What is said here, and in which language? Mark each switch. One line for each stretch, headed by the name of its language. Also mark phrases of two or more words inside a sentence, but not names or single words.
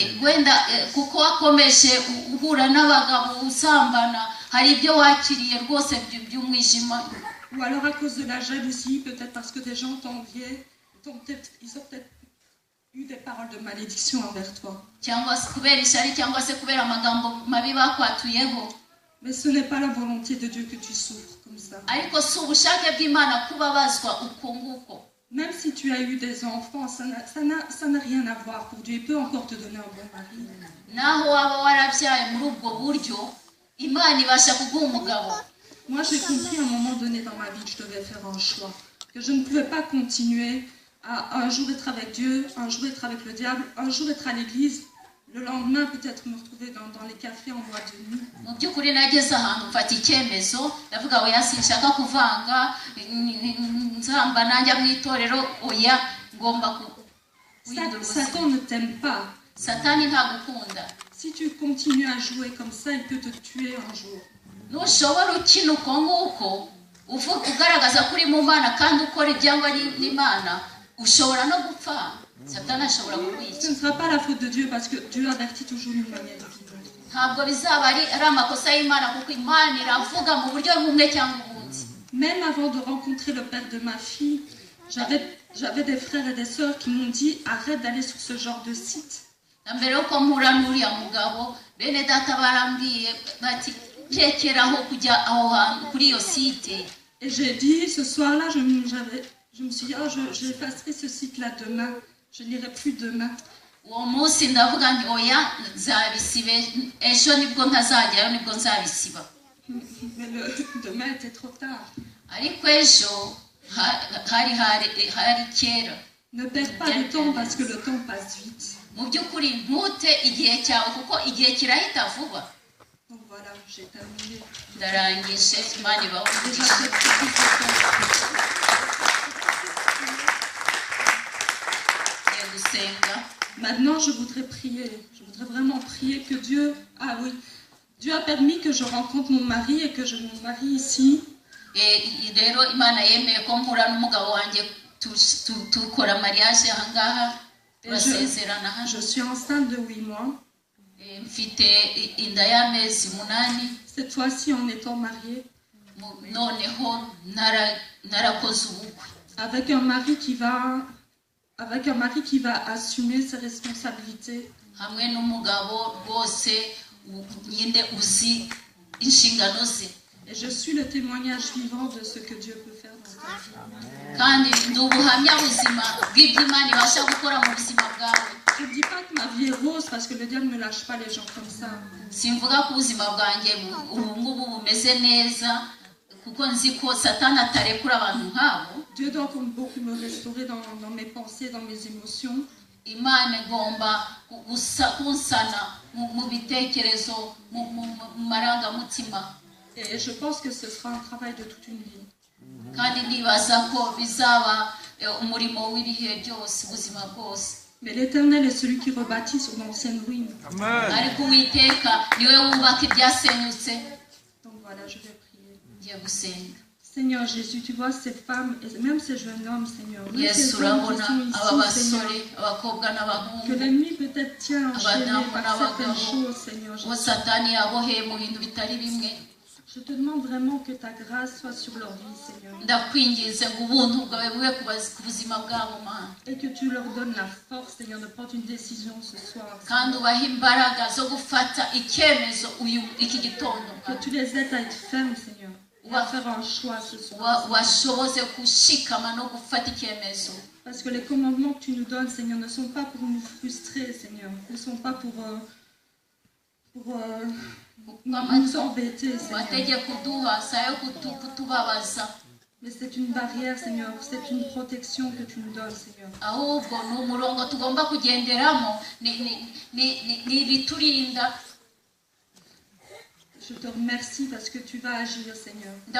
French: Ou alors à cause de la jalousie, peut-être parce que des gens t'enviaient, ils ont peut-être eu des paroles de malédiction envers toi. Mais ce n'est pas la volonté de Dieu que tu souffres comme ça.
Kinyarwanda: ariko si ubushake bw'Imana kubabazwa uko nguko.
French: Même si tu as eu des enfants, ça n'a rien à voir pour Dieu. Il peut encore te donner un bon mari.
Kinyarwanda: Naho waba warabyaye muri ubwo buryo Imana ibasha kuguha umugabo.
French: Moi, j'ai compris à un moment donné dans ma vie que je devais faire un choix. Que je ne pouvais pas continuer à un jour être avec Dieu, un jour être avec le diable, un jour être à l'église, le lendemain peut-être me retrouver dans les cafés en boîte de nuit.
Kinyarwanda: Mu by'ukuri nageze ahantu mfata icyemezo ndavuga oya sinshaka kuvanga nzamba nanjye mu itorero oya ngomba
French: Satan ne t'aime pas.
Kinyarwanda: Satani ntagukunda.
French: Si tu continues à jouer comme ça, il peut te tuer un jour.
Kinyarwanda: Nushobora ukina uko nguko ugaragaza kuri mu Mana kandi ukora ibyangwa n'Imana ushobora no gupfa. Satani ashobora kukwica.
French: Ce ne sera pas la faute de Dieu parce que Dieu avertit toujours d'une manière différente.
Kinyarwanda: Ntabwo bizaba ari amakosa y'Imana kuko Imana iravuga mu buryo bumwe cyangwa ubundi.
French: Même avant de rencontrer le père de ma fille, j'avais des frères et des sœurs qui m'ont dit arrête d'aller sur ce genre de site.
Kinyarwanda: Mbere yuko mpura n'uriya mugabo bene data barambwiye bati rekeraho kujya aho hantu kuri iyo site.
French: Et j'ai dit ce soir-là, je me suis dit j'effacerai ce site-là demain, je n'irai plus demain.
Kinyarwanda: Uwo munsi ndavuga nti oya nzabisibe ejo nibwo ntazajyayo nibwo nzabisiba.
French: Mais demain était trop tard.
Kinyarwanda: Ariko ejo hari kera.
French: Ne perds pas de temps parce que le temps passe vite.
Kinyarwanda: Mu by'ukuri ntute igihe cyawe kuko igihe kirahita vuba.
French: Donc voilà, j'ai terminé.
Kinyarwanda: Ndarangije Imana ibahumurije.
French: Maintenant, je voudrais prier. Je voudrais vraiment prier que Dieu... Ah oui, Dieu a permis que je rencontre mon mari et que je me marie ici.
Kinyarwanda: Rero Imana yemeye ko mpura n'umugabo wanjye tukora mariage aha ngaha turasezerana hano.
French: Je suis enceinte de 8 mois.
Kinyarwanda: Mfite inda y'amezi 8.
French: Cette fois-ci en étant mariée.
Kinyarwanda: Noneho narakoze ubukwe.
French: Avec un mari qui va assumer ses responsabilités.
Kinyarwanda: Hamwe n'umugabo rwose nyinde uzi inshingano ze.
French: Et je suis le témoignage vivant de ce que Dieu peut faire dans ta vie.
Kinyarwanda: Kandi ndubuhamya buzima bw'Imana ibasha gukora mu buzima bwawe.
French: Je ne dis pas que ma vie est rose parce que le diable ne lâche pas les gens comme ça.
Kinyarwanda: Simvuga ko ubuzima bwanjye ubu ngubu bumeze neza kuko nzi ko Satani atarekura abantu nk'abo.
French: Dieu doit beaucoup me restaurer dans mes pensées, dans mes émotions.
Kinyarwanda: Imana igomba kunsana mu bitekerezo mu marangamutima.
French: Et je pense que ce sera un travail de toute une vie.
Kinyarwanda: Kandi ndibaza ko bizaba umurimo w'ibihe byose ubuzima bwose.
French: Mais l'Éternel est celui qui rebâtit sur d'anciennes ruines.
Kinyarwanda: Ariko Uwiteka niwe wubaka ibyasenyutse.
French: Donc voilà, je vais prier.
Kinyarwanda: Ngiye gusenga.
French: Seigneur Jésus, tu vois ces femmes et même ces jeunes hommes, Seigneur.
Kinyarwanda: Yesu urabona aba basore abakobwa n'abahungu.
French: Que l'ennemi peut-être tient enchaîné par certaines choses, Seigneur Jésus.
Kinyarwanda: Satani yaboheye mu bintu bitari bimwe.
French: Je te demande vraiment que ta grâce soit sur leur vie, Seigneur.
Kinyarwanda: Ndakwinginze ngo ubuntu bwawe bube ku buzima bwabo Mana.
French: Et que tu leur donnes la force, Seigneur, de prendre une décision ce soir.
Kinyarwanda: Kandi ubahe imbaraga zo gufata icyemezo iki gitondo.
French: Que tu les aides à être fermes, Seigneur. Et à faire un choix ce soir.
Kinyarwanda: Washoboze kushikama no gufata icyemezo.
French: Parce que les commandements que tu nous donnes, Seigneur, ne sont pas pour nous frustrer, Seigneur. Ne sont pas pour nous embêter, Seigneur. Mais c'est une barrière, Seigneur. C'est une protection que tu nous donnes, Seigneur. Je te remercie parce que tu vas agir, Seigneur.